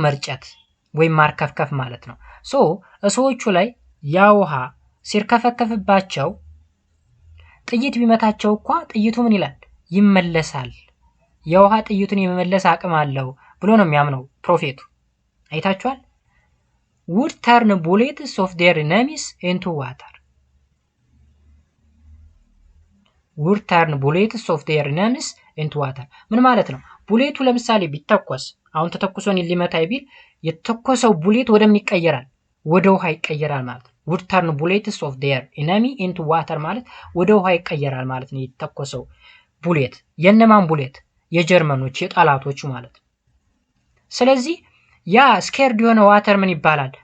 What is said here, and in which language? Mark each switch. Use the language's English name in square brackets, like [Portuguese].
[Amharic] መርጨት ወይም ማርከፍከፍ ማለት ነው። ሰዎቹ ላይ ያ ውሃ ሲርከፈከፍባቸው ጥይት ቢመታቸው እንኳ ጥይቱ ምን ይላል? ይመለሳል። የውሃ ጥይቱን የመመለስ አቅም አለው ብሎ ነው የሚያምነው ፕሮፌቱ። አይታችኋል? [English] would turn bullets of their enemies into water. would turn bullets of their enemies into water [Amharic] ምን ማለት ነው? ቡሌቱ ለምሳሌ ቢተኮስ አሁን ተተኩሶን ሊመታ ቢል የተተኮሰው ቡሌት ወደ ምን ይቀየራል? ወደ ውሃ ይቀየራል ማለት ነው። [English] would turn bullets of their enemy into water [Amharic] ማለት ወደ ውሃ ይቀየራል ማለት ነው። የተተኮሰው ቡሌት የነማን ቡሌት? የጀርመኖች የጣላቶቹ ማለት ነው። ስለዚህ ያ ስኬርድ የሆነ ዋተር ምን ይባላል?